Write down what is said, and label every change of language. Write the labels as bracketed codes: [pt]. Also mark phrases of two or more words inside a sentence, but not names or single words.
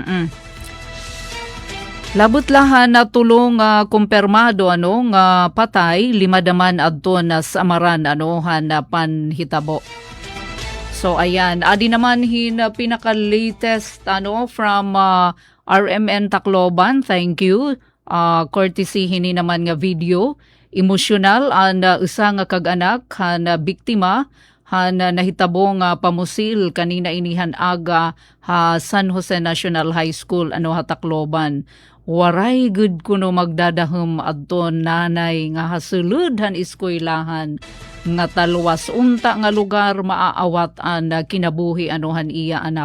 [war] Labot lahan na tulong kumpirmado nga patay 5 daman adton sa amaran han panhitabo. So ayan, adi naman pinaka-latest from RMN Tacloban. [en] Thank you. [war] Courtesy hini naman nga video. Emosyonal ang usa nga kag-anak na biktima na nahitabo nga pamusil kanina inihan aga San Jose National High School Tacloban. Waray good kuno magdadahom adton nanay nga hasulud han eskwelahan nga talwas unta nga lugar maaawat an kinabuhi han iya anak.